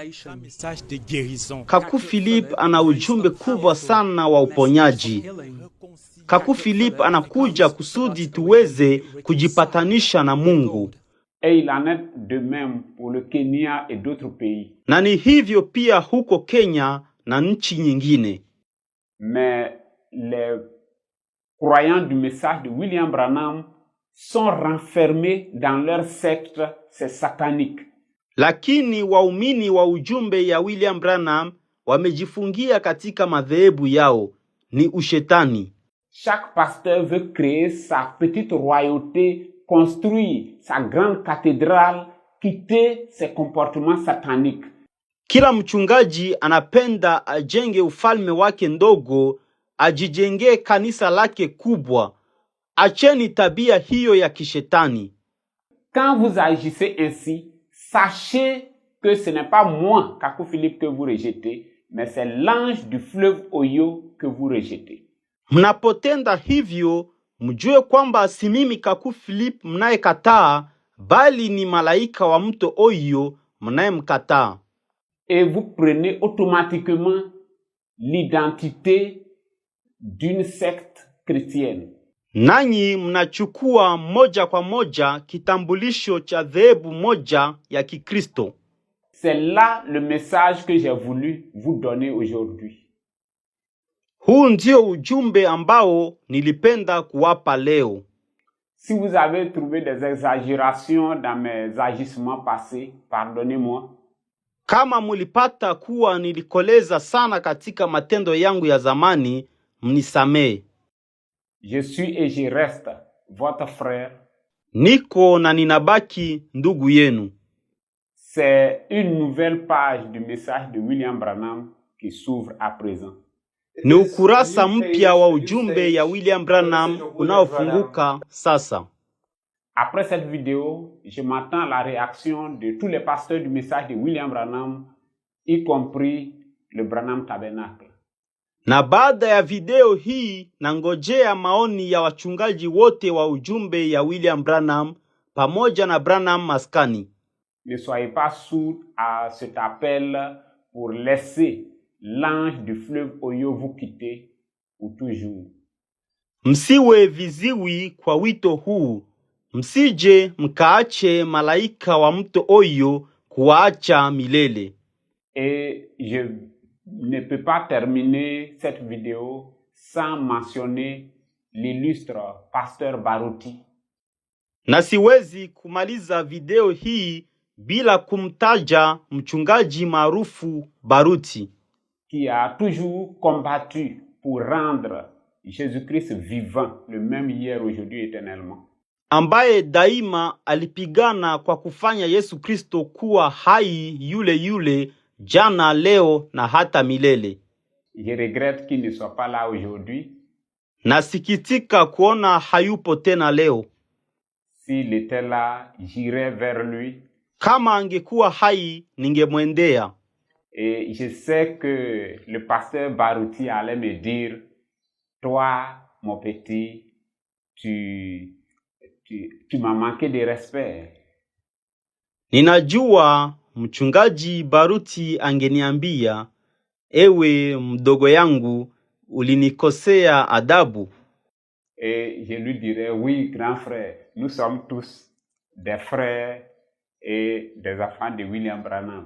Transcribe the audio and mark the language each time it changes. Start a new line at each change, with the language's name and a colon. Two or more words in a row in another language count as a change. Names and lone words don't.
Swahili: Kaku Philippe ana ujumbe kubwa sana wa uponyaji. Kaku Philippe anakuja kusudi tuweze kujipatanisha na Mungu.
French: Et il en est de même pour le Kenya et d'autres pays.
Swahili: Na ni hivyo pia huko Kenya na nchi nyingine.
French: Mais les croyants du message de William Branham sont renfermés dans leur secte, c'est satanique.
Swahili: Lakini waumini wa ujumbe ya William Branham wamejifungia katika madhehebu yao, ni ushetani.
French: Chaque pasteur veut créer sa petite royauté, construire sa grande cathédrale, quitter ses comportements sataniques.
Swahili: Kila mchungaji anapenda ajenge ufalme wake ndogo, ajijengee kanisa lake kubwa. Acheni tabia hiyo ya kishetani.
French: Quand vous agissez ainsi, sachez que ce n'est pas moi, Kaku Philippe, que vous rejetez, mais c'est l'ange du fleuve Oyo que vous rejetez.
Swahili: Mnapotenda hivyo, mjue kwamba si mimi Kaku Philip mnayekataa, bali ni malaika wa mto Oyo mnayemkataa.
French: Et vous prenez automatiquement l'identité d'une secte chrétienne.
Swahili: Nanyi mnachukua moja kwa moja kitambulisho cha dhehebu moja ya Kikristo.
French: C'est là le message que j'ai voulu vous donner aujourd'hui.
Swahili: Huu ndio ujumbe ambao nilipenda kuwapa leo.
French: Si vous avez trouvé des exagérations dans mes agissements passés, pardonnez-moi.
Swahili: Kama mulipata kuwa nilikoleza sana katika matendo yangu ya zamani, mnisamee.
French: Je suis et je reste votre frère.
Swahili: Niko na ninabaki ndugu yenu.
French: C'est une nouvelle page du message de William Branham qui s'ouvre à présent.
Swahili: Ni ukurasa mpya wa ujumbe ya William Branham unaofunguka sasa.
French: Après cette vidéo, je m'attends à la réaction de tous les pasteurs du message de William Branham, y compris le Branham Tabernacle.
Swahili: Na baada ya video hii nangojea maoni ya wachungaji wote wa ujumbe ya William Branham pamoja na Branham Maskani.
French: Ne soyez pas sourds à cet appel pour laisser l'ange du fleuve Oyo vous quitter pour toujours.
Swahili: Msiwe viziwi kwa wito huu. Msije mkaache malaika wa mto Oyo kuacha milele.
French: Et je ne peux pas terminer cette vidéo sans mentionner l'illustre pasteur Baruti.
Swahili: Na siwezi kumaliza video hii bila kumtaja mchungaji maarufu Baruti,
French: qui a toujours combattu pour rendre Jésus-Christ vivant, le même hier, aujourd'hui, éternellement.
Swahili: Ambaye daima alipigana kwa kufanya Yesu Kristo kuwa hai yule yule jana, leo na hata milele.
French: Je regrette qu'il ne soit pas là aujourd'hui.
Swahili: Nasikitika kuona hayupo tena leo.
French: S'il était là, j'irais vers lui.
Swahili: Kama angekuwa hai, ningemwendea.
French: Et je sais que le pasteur Baruti allait me dire, toi, mon petit, tu m'as manqué de respect.
Swahili: Ninajua mchungaji Baruti angeniambia, ewe mdogo yangu, ulinikosea adabu.
French: Et je lui dirais, oui, grand frère, nous sommes tous des frères et des enfants de William Branham.